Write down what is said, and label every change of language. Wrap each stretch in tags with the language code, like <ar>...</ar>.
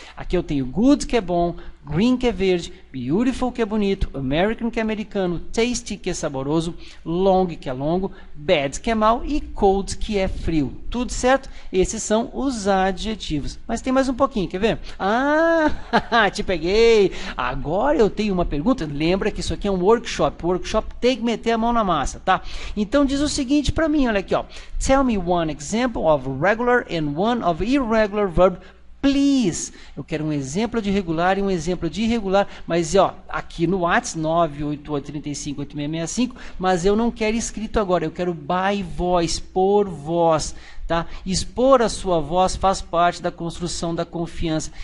<pt>Aqui eu tenho good, que é bom, green, que é verde, beautiful, que é bonito, American, que é americano, tasty, que é saboroso, long, que é longo, bad, que é mau, e cold, que é frio. Tudo certo? Esses são os adjetivos. Mas tem mais um pouquinho, quer ver? Ah, te peguei! Agora eu tenho uma pergunta. Lembra que isso aqui é um workshop. O workshop tem que meter a mão na massa, tá? Então diz o seguinte para mim, olha aqui, ó.</pt> <en>Tell me one example of regular and one of irregular verb, please.</en> <pt>Eu quero um exemplo de regular e um exemplo de irregular, mas ó, aqui no WhatsApp 988358665, mas eu não quero escrito agora, eu quero</pt> <en>by voice,</en> <pt>por voz. Tá? Expor a sua voz faz parte da construção da confiança.</pt>